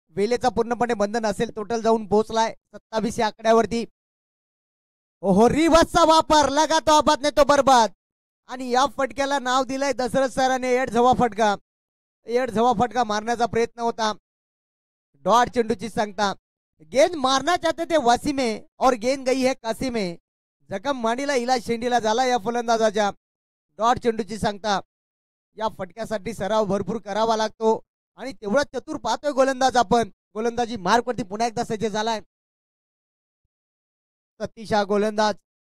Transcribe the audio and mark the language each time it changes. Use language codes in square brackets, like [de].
[mr] वेळेचा पूर्णपणे बंधन असेल. टोटल जाऊन पोहोचलाय 27 या आकड्यावरती. ओहो रिवर्सचा वापर [hi] लगा तो आबाद [mr] नाही तो बरबाद. आणि या फटक्याला नाव दिलंय दशरथ सरांनी एड झवा फटका. एड झवा फटका मारण्याचा प्रयत्न होता. डॉट चेंडूची सांगता. [hi] गेंद मारना चाहते थे वासिमे और गेंद गई है कासिमे. [mr] जखम मांडीला इलाज शेंडीला झाला या फलंदाजाच्या. डॉट चेंडूची सांगता. या फटक्यासाठी सराव भरपूर करावा लागतो आणि तेवढा चतुर पाहतोय गोलंदाज आपण. गोलंदाजी मार्कवरती पुन्हा एकदा सज्ज झालाय सतीश हा गोलंदाज.